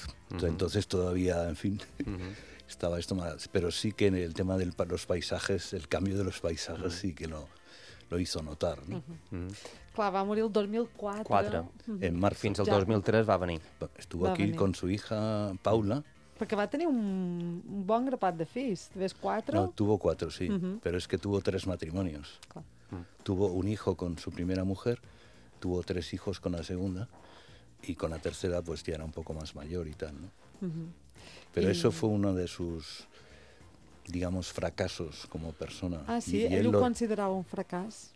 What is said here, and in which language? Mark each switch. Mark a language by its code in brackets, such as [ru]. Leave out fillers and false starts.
[es] Entonces todavía, en fin, estaba esto mal. Pero sí que en el tema de los paisajes, el cambio de los paisajes sí que lo hizo notar, ¿no? [ca] Clar, va morir el 2004. 4. [es] En marzo. [ca] Fins al 2003 va venir. [es] Estuvo aquí con su hija Paula. [ca] Perquè va tenir un bon grapat de fills. Ves 4? [es] No, tuvo 4, sí. [ca] Però és que [es] tuvo 3 matrimonios. [ca] Clar. [es] Tuvo un hijo con su primera mujer, tuvo 3 hijos con la segunda y con la tercera pues ya era un poco más mayor y tal, ¿no? Pero eso fue uno de sus, digamos, fracasos como persona. Ah, sí, ¿él lo consideraba un fracaso?